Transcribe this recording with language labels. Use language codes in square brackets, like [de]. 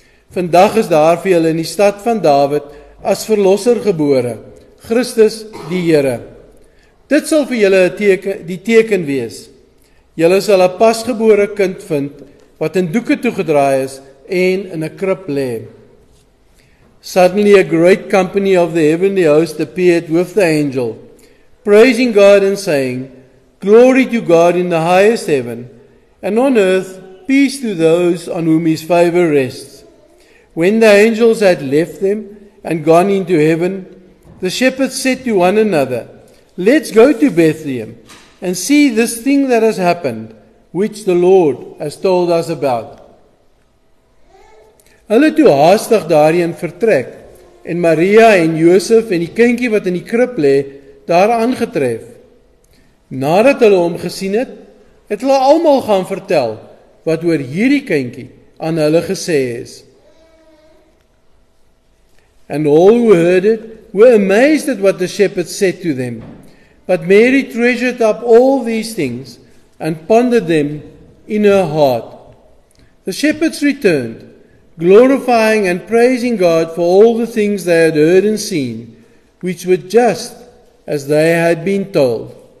[af] Vandag is daar vir julle in die stad van Dawid as verlosser gebore, Christus die Here. Dit sal vir julle die teken wees. Julle sal 'n pasgebore kind vind wat in doeke toegedraai is en in 'n krib lê. [en] Suddenly a great company of the heavenly host appeared with the angel, praising God and saying, Glory to God in the highest heaven, and on earth peace to those on whom his favor rests. When the angels had left them and gone into heaven, the shepherds said to one another, Let's go to Bethlehem and see this thing that has happened, which the Lord has told us about. [af] Hulle toe haastig daarheen vertrek, en Maria en Josef en die kindjie wat in die krib lê, daar aangetref. Nadat hulle hom gesien het, het hulle almal gaan vertel wat oor hierdie kindjie aan hulle gesê is. [en] And all who heard it were amazed at what the shepherds said to them. But Mary treasured up all these things and pondered them in her heart. The shepherds returned, glorifying and praising God for all the things they had heard and seen, which were just as they had been told.